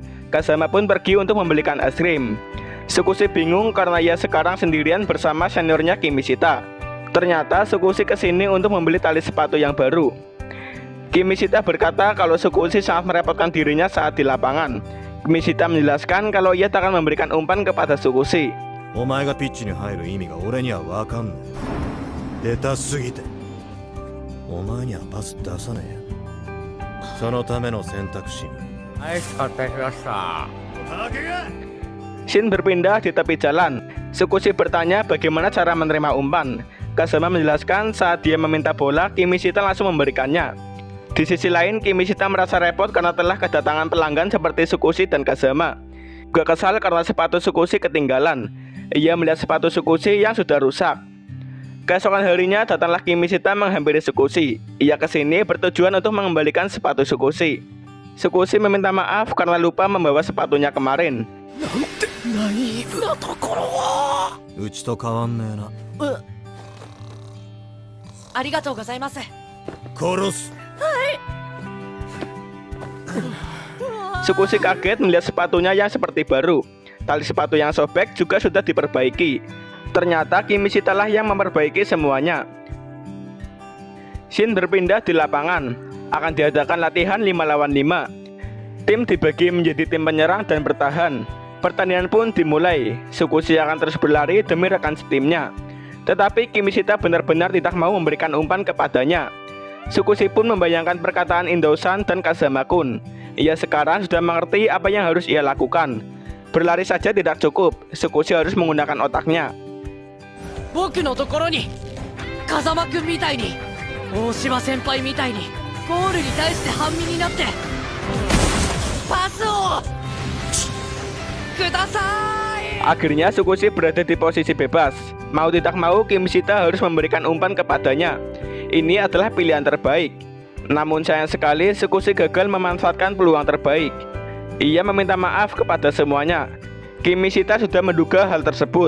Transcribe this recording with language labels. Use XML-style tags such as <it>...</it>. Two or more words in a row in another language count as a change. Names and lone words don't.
<id>Kazama pun pergi untuk membelikan es krim. Tsukushi bingung karena ia sekarang sendirian bersama seniornya Kimishita. Ternyata Tsukushi kesini untuk membeli tali sepatu yang baru. Kimishita berkata kalau Tsukushi sangat merepotkan dirinya saat di lapangan. Kimishita menjelaskan kalau ia tak akan memberikan umpan kepada Tsukushi.</id> <ja>お前がピッチに入る意味が俺には分かんねえ。下手すぎて。お前にはパス出さねえよ。そのための選択肢に。はい、勝手しました。たわけが。</ja> <id>Shin berpindah di tepi jalan. Tsukushi bertanya bagaimana cara menerima umpan. Kazama menjelaskan saat dia meminta bola, Kimishita langsung memberikannya. Di sisi lain, Kimishita merasa repot karena telah kedatangan pelanggan seperti Tsukushi dan Kazama. Juga kesal karena sepatu Tsukushi ketinggalan. Ia melihat sepatu Tsukushi yang sudah rusak. Keesokan harinya datanglah Kimishita menghampiri Tsukushi. Ia kesini bertujuan untuk mengembalikan sepatu Tsukushi. Tsukushi meminta maaf karena lupa membawa sepatunya kemarin.</id> <ja>うちと変わんねえな。ありがとうございます。殺す。</ja> <id>Tsukushi kaget melihat sepatunya yang seperti baru. Tali sepatu yang sobek juga sudah diperbaiki. Ternyata Kimishita lah yang memperbaiki semuanya. Shin berpindah di lapangan. Akan diadakan latihan 5 lawan 5. Tim dibagi menjadi tim penyerang dan bertahan. Pertandingan pun dimulai. Tsukushi akan terus berlari demi rekan setimnya. Tetapi Kimishita benar-benar tidak mau memberikan umpan kepadanya. Tsukushi pun membayangkan perkataan Indo-san dan Kazama-kun. Ia sekarang sudah mengerti apa yang harus ia lakukan. Berlari saja tidak cukup. Tsukushi harus menggunakan otaknya.</id> <ja>僕のところに風間くんみたいに大柴先輩みたいにゴールに対して半身になってパスをください。</ja> <id>Akhirnya Tsukushi berada di posisi bebas. Mau tidak mau Kimishita harus memberikan umpan kepadanya. Ini adalah pilihan terbaik. Namun sayang sekali Tsukushi gagal memanfaatkan peluang terbaik. Ia meminta maaf kepada semuanya. Kimishita sudah menduga hal tersebut.</id>